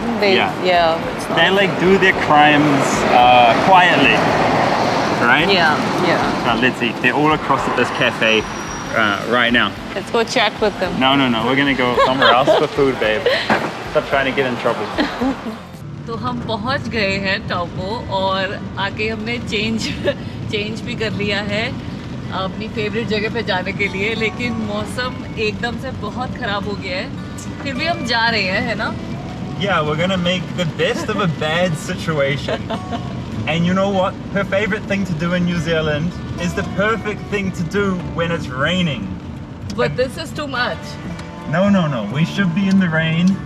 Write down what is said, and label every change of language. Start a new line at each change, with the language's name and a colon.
English: Yeah, it's not. They like do their crimes quietly, right? Yeah. Let's see. They're all across at this cafe. right now. Let's go chat with them. No, we're gonna go somewhere else for food, babe. Stop trying to get in trouble.
Hindi: तो हम पहुंच गए हैं टाउपो और आके हमने change भी कर लिया है अपनी फेवरेट जगह पे जाने के लिए, लेकिन मौसम एकदम से बहुत खराब हो गया है। फिर भी हम जा रहे हैं, है ना?
English: Yeah, we're gonna make the best of a bad situation. And you know what? Her favorite thing to do in New Zealand is the perfect thing to do when it's raining. But this is too much. No. We should be in the rain.